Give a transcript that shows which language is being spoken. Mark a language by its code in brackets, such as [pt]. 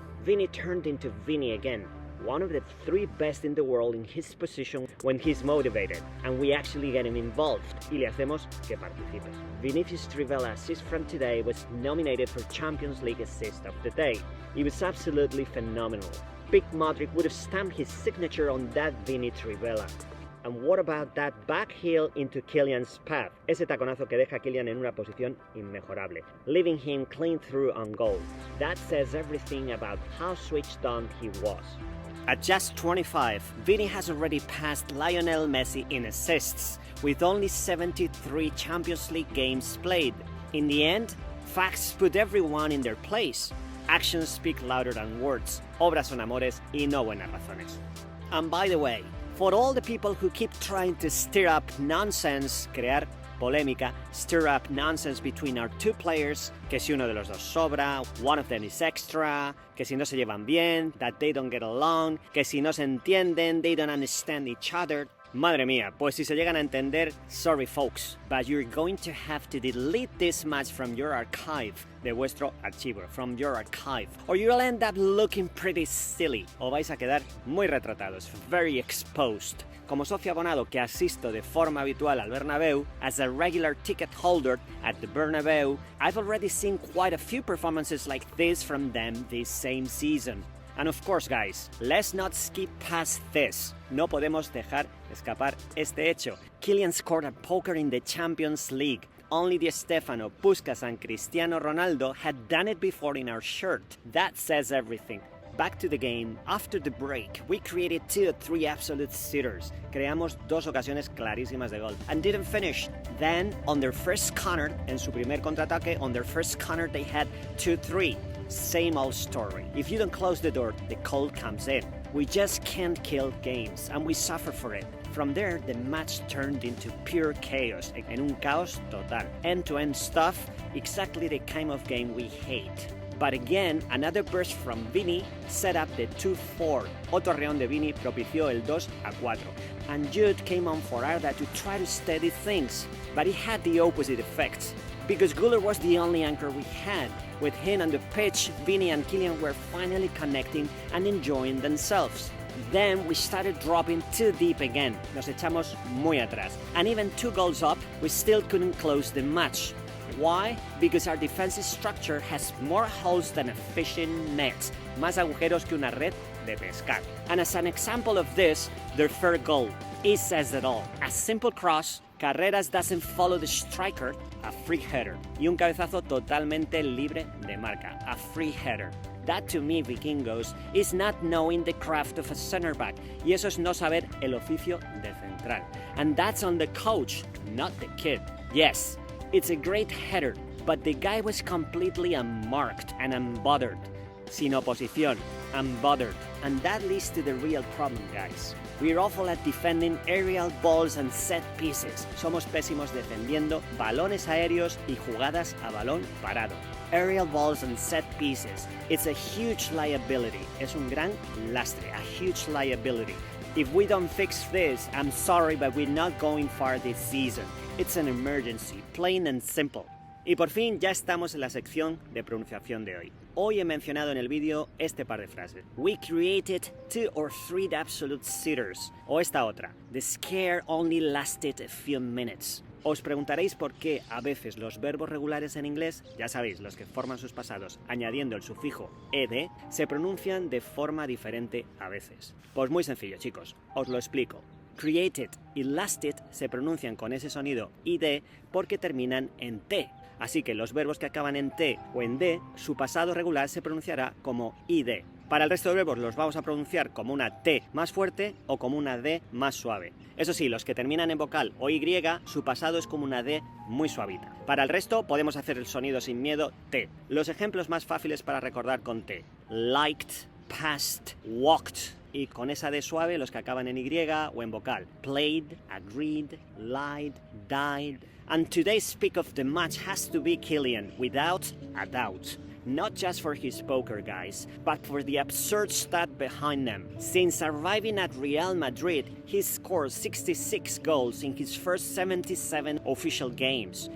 [en] Vini turned into Vini again, one of the 3 best in the world in his position when he's motivated, and we actually get him involved, [es] y le hacemos que participe. [en] Vinicius' trivela assist from today was nominated for Champions League Assist of the Day. It was absolutely phenomenal. Big Modric would have stamped his signature on that Vini trivela. And what about that back heel into Kylian's path? [es] Ese taconazo que deja a Kylian en una posición inmejorable, [en] leaving him clean through on goal. That says everything about how switched on he was. At just 25, Vini has already passed Lionel Messi in assists, with only 73 Champions League games played. In the end, facts put everyone in their place. Actions speak louder than words. [es] Obras son amores y no buenas razones. [en] And by the way, for all the people who keep trying to stir up nonsense, [es] crear polémica, [en] stir up nonsense between our two players, [es] que si uno de los dos sobra, [en] one of them is extra, [es] que si no se llevan bien, [en] that they don't get along, [es] que si no se entienden, [en] they don't understand each other. [es] Madre mía, pues si se llegan a entender, [en] sorry folks, but you're going to have to delete this match from your archive, [es] de vuestro archivo, [en] from your archive, or you'll end up looking pretty silly, [es] o vais a quedar muy retratados, [en] very exposed. [es] Como socio abonado que asisto de forma habitual al Bernabéu, [en] as a regular ticket holder at the Bernabéu, I've already seen quite a few performances like this from them this same season. And of course, guys, let's not skip past this. [es] No podemos dejar escapar este hecho. [en] Kylian scored a poker in the Champions League. Only Di Stefano, Puskas and Cristiano Ronaldo had done it before in our shirt. That says everything. Back to the game. After the break, we created 2 or 3 absolute sitters. [es] Creamos 2 ocasiones clarísimas de gol. [en] And didn't finish. Then, on their first counter, [es] en su primer contraataque, [en] on their first counter they had 2-3. Same old story. If you don't close the door, the cold comes in. We just can't kill games, and we suffer for it. From there, the match turned into pure chaos, [es] en un caos total. [en] End-to-end stuff, exactly the kind of game we hate. But again, another burst from Vini set up the 2-4. [es] Otro reón de Vini propició el 2-4. [en] And Jude came on for Arda to try to steady things, but it had the opposite effect. Because Güler was the only anchor we had. With him on the pitch, Vini and Kylian were finally connecting and enjoying themselves. Then we started dropping too deep again. [es] Nos echamos muy atrás. [en] And even 2 goals up, we still couldn't close the match. Why? Because our defensive structure has more holes than a fishing net. [es] Más agujeros que una red de pescar. [en] And as an example of this, their third goal. It says it all. A simple cross, Carreras doesn't follow the striker, a free header. [es] Y un cabezazo totalmente libre de marca, [en] a free header. That to me, vikingos, is not knowing the craft of a center back. [es] Y eso es no saber el oficio de central. [en] And that's on the coach, not the kid. Yes, it's a great header, but the guy was completely unmarked and unbothered. [es] Sin oposición, [en] unbothered. And that leads to the real problem, guys. We're awful at defending aerial balls and set pieces. [es] Somos pésimos defendiendo balones aéreos y jugadas a balón parado. [en] Aerial balls and set pieces. It's a huge liability. [es] Es un gran lastre, [en] a huge liability. If we don't fix this, I'm sorry, but we're not going far this season. It's an emergency, plain and simple. [es] Y por fin ya estamos en la sección de pronunciación de hoy. Hoy he mencionado en el vídeo este par de frases. [en] We created 2 or 3 absolute sitters. [es] O esta otra. [en] The scare only lasted a few minutes. [es] Os preguntaréis por qué a veces los verbos regulares en inglés, ya sabéis, los que forman sus pasados añadiendo el sufijo ed, se pronuncian de forma diferente a veces. Pues muy sencillo, chicos, os lo explico. Created y lasted se pronuncian con ese sonido id porque terminan en t. Así que los verbos que acaban en T o en D, su pasado regular se pronunciará como ID. Para el resto de verbos los vamos a pronunciar como una T más fuerte o como una D más suave. Eso sí, los que terminan en vocal o Y, su pasado es como una D muy suavita. Para el resto podemos hacer el sonido sin miedo T. Los ejemplos más fáciles para recordar con T. [en] Liked, passed, walked. [es] Y con esa D suave los que acaban en Y o en vocal. [en] Played, agreed, lied, died. And today's pick of the match has to be Kylian, without a doubt. Not just for his poker, guys, but for the absurd stat behind them. Since arriving at Real Madrid, he scored 66 goals in his first 77 official games.